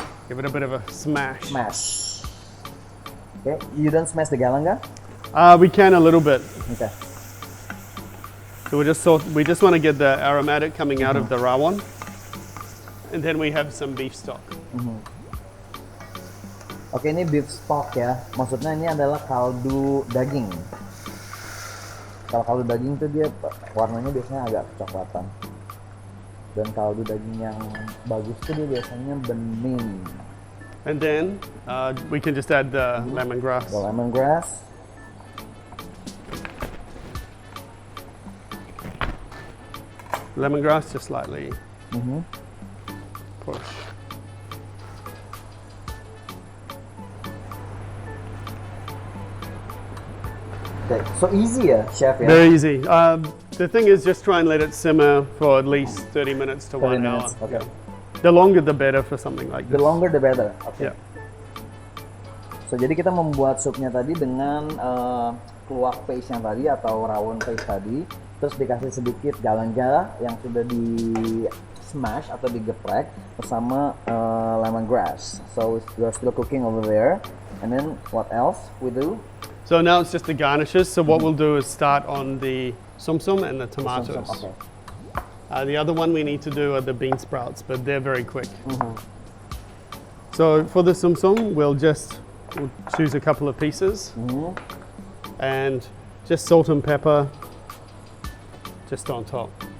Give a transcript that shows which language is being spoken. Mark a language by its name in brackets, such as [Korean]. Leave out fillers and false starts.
[English] give it a bit of a smash. Smash. Okay, you don't smash the galangal? We can a little bit. Okay. So we just want to get the aromatic coming out of the rawon, and then we have some beef stock. [Indonesian] Oke, ini beef stock ya. Maksudnya ini adalah kaldu daging. Kalau kaldu daging itu dia warnanya biasanya agak kecoklatan. Dan kaldu daging yang bagus itu dia biasanya bening. [English] And then we can just add the lemongrass. The lemongrass. Lemongrass, just lightly push. Okay, so easy ya, chef ya. Very easy. The thing is, just try and let it simmer for at least 30 minutes to 30 1 hour. minutes, okay. The longer the better for something like The this. longer the better. Oke. Yeah. [Indonesian] So jadi kita membuat supnya tadi dengan kluwak paste yang tadi atau rawon paste tadi, terus dikasih sedikit galangal yang sudah di smash atau digeprek bersama lemongrass. [English] So we are still cooking over there. And then what else we do? So now it's just the garnishes. So what we'll do is start on the sum and the tomatoes. Okay. The other one we need to do are the bean sprouts, but they're very quick. So for the sum, we'll choose a couple of pieces and just salt and pepper just on top.